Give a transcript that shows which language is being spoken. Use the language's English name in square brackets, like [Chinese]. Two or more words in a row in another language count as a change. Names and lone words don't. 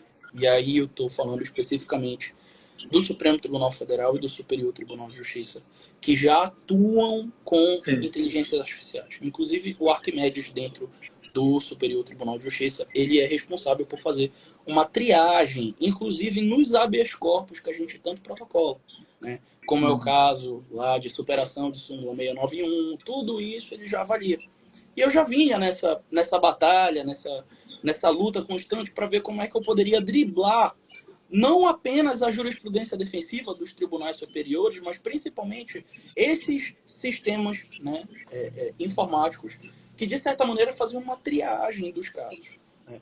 [Portuguese] E aí eu estou falando especificamente do Supremo Tribunal Federal e do Superior Tribunal de Justiça, que já atuam com inteligências artificiais. Inclusive, o Arquimedes, dentro do Superior Tribunal de Justiça, ele é responsável por fazer uma triagem, inclusive nos [Latin] habeas corpus [Portuguese] que a gente tanto protocola, né? Como é o caso lá de superação de súmula 691, tudo isso ele já avalia. E eu já vinha nessa batalha, nessa luta constante para ver como é que eu poderia driblar não apenas a jurisprudência defensiva dos tribunais superiores, mas principalmente esses sistemas, né, informáticos que, de certa maneira, faziam uma triagem dos casos, né?